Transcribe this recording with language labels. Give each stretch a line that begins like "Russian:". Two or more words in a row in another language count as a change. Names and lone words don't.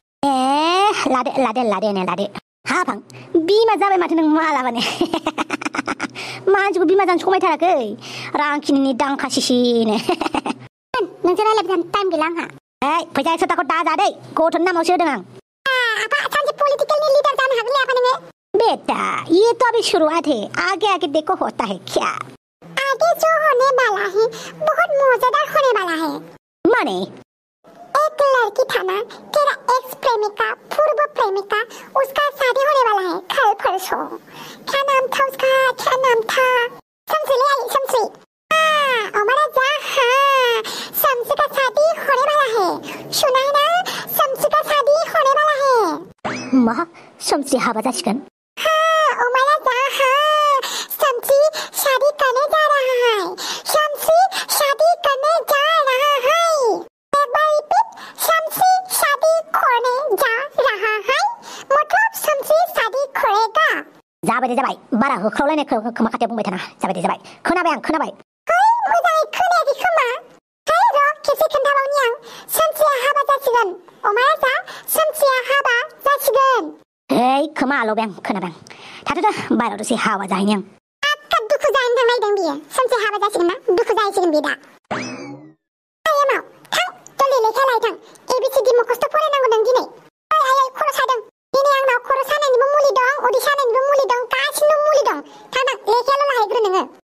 Bodo: लादो हाफां बिमा जाबाय माथो नों मालाबानो मानसिखौ बिमा जानो समायथाराखै रांखिनिनि दांखासिनो नोंसोर रायलायबाय टाइम गैला आंहा फैसा 100 थाखाखौ दाजादै गथ'नि नामावसो होदों आं आपा सानसे पलिटिकलनि लीडर जानो हागोन आपा नोङो
Hindi: बेटा ये तो अभी शुरुआत है आगे देखो होता है क्या आगे जो होने वाला है बहुत मजेदार होने वाला है माने एक लड़की था ना तेरा एक्स प्रेमिका पूर्व प्रेमिका उसका शादी होने वाला है कल परसों क्या नाम था शमसी ले आई शमसी हमारा जा शमसी का शादी होने वाला है सुना है ना शमसी का शादी होने वाला है
Bodo: मा शमसी हाबा जासिगोन
Hindi: हमारा जा शमसी शादी करने जा रहा है शमसी शादी करने जा रहा है एक बार रिपीट शमसी शादी करने जा रहा है मतलब शमसी शादी करेगा
Bodo: जाबाय बारा होख्रावलायनाय खोमा खाथियाव बुंबाय थाना जाबाय खोनाबाय मोजाङै खोनायाखै खोमा र' खेबसे खोन्थाबावनि आं शमसिया हाबा जासिगोन अमाया शमसिया हाबा जासिगोन खोमा आलौबाय आं खोनाबाय थाथ'दो बाहेराव दसे हाबा जाहैनि आं आक्का दुखु जाहैनो थांनायदों बियो शमसिया हाबा जासिगोन ना दुखु जाहैसिगोन बियो दा आयेमाव थां जल्दि लेखा लाय थां ABCD मखस्थ' फरायनांगौ नों दिनै आय खर' सादों दिनै आंनाव खर' सानायनिबो मुलि दं उदै सानायनिबो मुलि दं गासिबो मुलि दं थां लेखायाल' लाहैग्रो नोङो